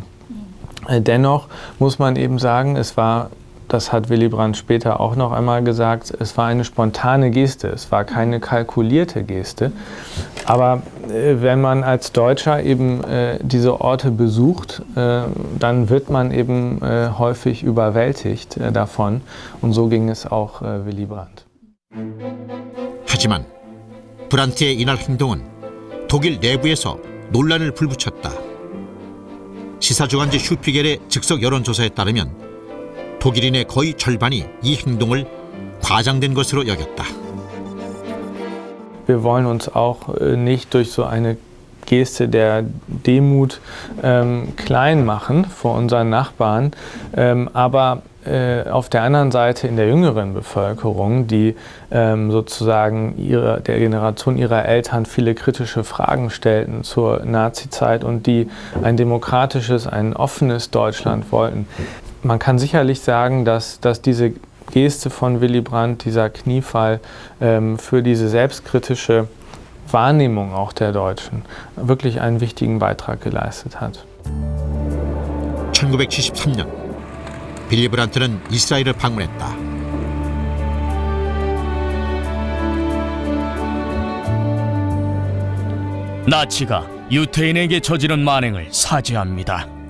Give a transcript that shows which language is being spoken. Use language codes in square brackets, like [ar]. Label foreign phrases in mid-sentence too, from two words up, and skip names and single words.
[de] Dennoch muss man eben sagen, es war, das hat Willy Brandt später auch noch einmal gesagt, es war eine spontane Geste, es war keine kalkulierte Geste. Aber wenn man als Deutscher eben diese Orte besucht, dann wird man eben häufig überwältigt davon. Und so ging es auch Willy Brandt. [ko] 하지만 브란트의 이날 행동은 독일 내부에서 논란을 불붙였다. 시사주간지 슈피겔의 즉석 여론조사에 따르면 독일인의 거의 절반이 이 행동을 과장된 것으로 여겼다. [de] Wir wollen uns auch nicht durch so eine Geste der Demut klein machen vor unseren Nachbarn, aber auf der anderen Seite in der jüngeren Bevölkerung, die sozusagen der Generation ihrer Eltern viele kritische Fragen stellten zur Nazizeit und die ein demokratisches, ein offenes Deutschland wollten. Man kann sicherlich sagen, dass diese Geste von Willy Brandt, dieser Kniefall, für diese selbstkritische Wahrnehmung auch der Deutschen wirklich einen wichtigen Beitrag geleistet hat. [ko] 1973년 빌리 브란트는 이스라엘을 방문했다. 나치가 유태인에게 저지른 만행을 사죄합니다.